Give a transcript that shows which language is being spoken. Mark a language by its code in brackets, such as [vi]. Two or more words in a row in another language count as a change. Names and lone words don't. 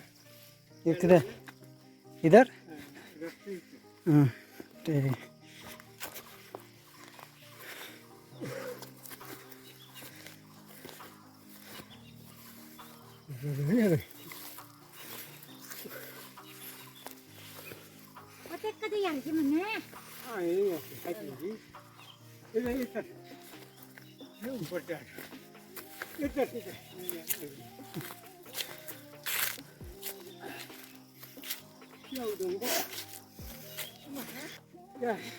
[hi] इधर इधर रस्ते ठीक। [vi] Có cái dàn cho mình nha. [hi] हाँ ये है जी इधर इधर ये ऊपर जा इधर इधर क्या उधर क्या